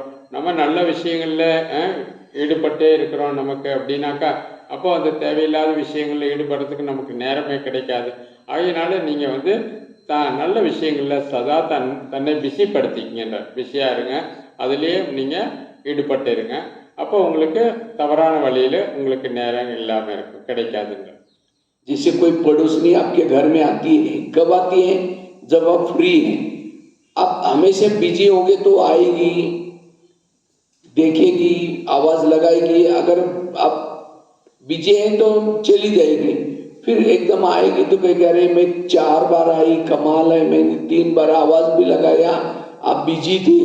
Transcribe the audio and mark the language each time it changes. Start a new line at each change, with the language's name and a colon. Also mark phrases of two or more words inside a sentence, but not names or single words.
Tamil: நம்ம நல்ல விஷயங்களில் ஈடுபட்டே இருக்கிறோம் நமக்கு அப்படின்னாக்கா அப்போ அந்த தேவையில்லாத விஷயங்களில் ஈடுபடுறதுக்கு நமக்கு நேரமே கிடைக்காது. ஆகையினால நீங்கள் நல்ல விஷயங்களில் சதா தன்னை பிஸிப்படுத்திக்கிங்கன்ற, பிஸியாக இருங்க, அதுலேயே நீங்கள் ஈடுபட்டு இருங்க. அப்போ உங்களுக்கு தவறான வழியில் உங்களுக்கு நேரம் இல்லாமல் இருக்கும், கிடைக்காதுன்ற.
Hindi: जैसे कोई पड़ोसनी आपके घर में आती है, कब आती है? जब आप फ्री हैं. आप हमेशा बिजी होगे तो आएगी, देखेगी, आवाज लगाएगी। अगर आप बिजी है तो चली जाएगी, फिर एकदम आएगी तो कहेगी अरे मैं 4 बार आई, कमाल है, मैंने 3 बार आवाज भी लगाया, आप बिजी थे।